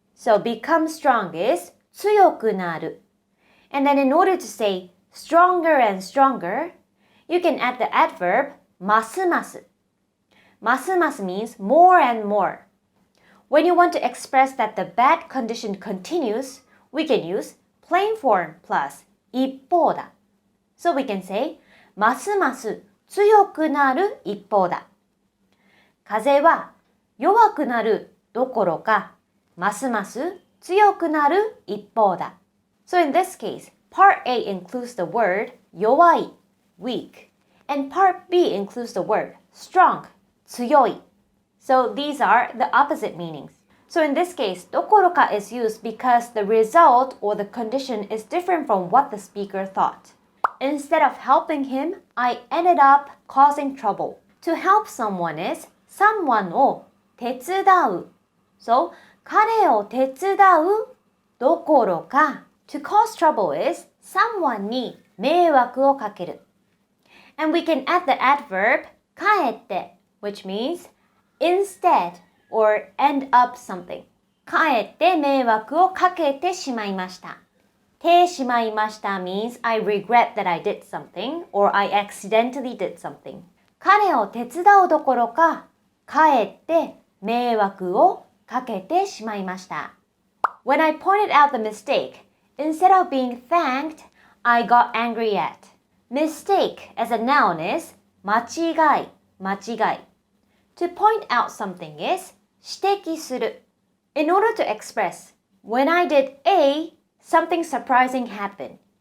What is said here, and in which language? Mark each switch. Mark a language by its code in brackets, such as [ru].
[en] So become strong is 強くなる. And then in order to say stronger and stronger, you can add the adverb ますます. ますます means more and more. When you want to express that the bad condition continues, we can use plain form plus 一方だ. So we can say [ja] ますます強くなる一方だ. 風は弱くなるどころか、ますます強くなる一方だ. [en] So in this case, part A includes the word 弱い weak, and part B includes the word strong 強い. So these are the opposite meanings. So in this case, どころか is used because the result or the condition is different from what the speaker thought. Instead of helping him, I ended up causing trouble. To help someone is someone を手伝う. So, [ja] 彼を手伝うどころか [en] To cause trouble is someone [ja] に迷惑をかける. [en] And we can add the adverb かえって which means instead or end up something. [ja] かえって迷惑をかけてしまいました。 [en] てしまいました means I regret that I did something or I accidentally did something. [ja] 彼を手伝うどころかかえって迷惑をかけてしまいました。 [en] When I pointed out the mistake, instead of being thanked, I got angry at. Mistake as a noun is 間違い、間違い。 To point out something is 指摘する。 In order to express, when I did A, something surprising happened.